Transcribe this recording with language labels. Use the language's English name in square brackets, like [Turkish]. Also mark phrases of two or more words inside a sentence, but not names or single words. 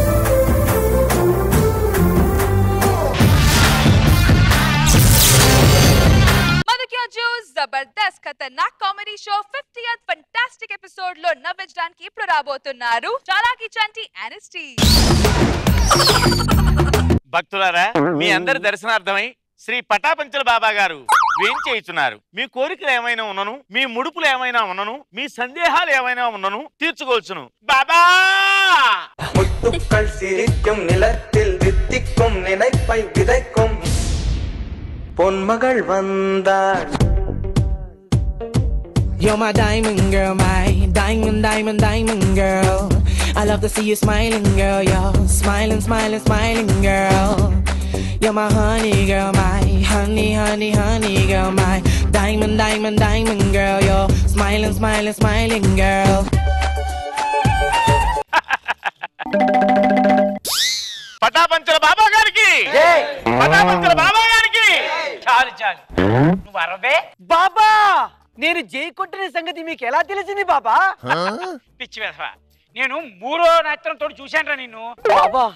[Telugu] జబర్దస్త్ ఖతర్నాక్ [English] comedy show [Telugu] 50th [English] fantastic episode [Telugu] లో నవ్వించడానికి ఇప్పుడు రాబోతున్నారు చాలాకి చంటి అనిస్టీ. భక్తులారా, మీ అందరి దర్శనార్థమై శ్రీ పటాపంచల బాబా గారు వేంచేయుచున్నారు. మీ కోరికలు ఏమైనా ఉన్నను, మీ ముడుపులు ఏమైనా ఉన్నను, మీ సందేహాలు ఏమైనా ఉన్నను తీర్చుకోవచ్చును. బాబా [Tamil] முத்துக்கள் சிரிக்கும் நிலத்தில் வித்திக்கும் நினைப்பை விதைக்கும் பொன்மகள் வந்தாள். [English] You're my diamond girl, my diamond, diamond, diamond girl. I love to see you smiling, girl. You're smiling, smiling, smiling, girl. You're my honey girl, my honey, honey, honey girl, my diamond, diamond, diamond girl. You're smiling, smiling, smiling, girl. [Telugu] పటాపంచల బాబా గారికి, పటాపంచల బాబా గారికి. చాలు చాలు, నువ్వు అరవే. బాబా, నేను జైకొట్టిన సంగతి మీకు ఎలా తెలిసింది బాబా? పిచ్చి వేధవా, నేను మూడో నేత్రంతో చూశాను నిన్ను.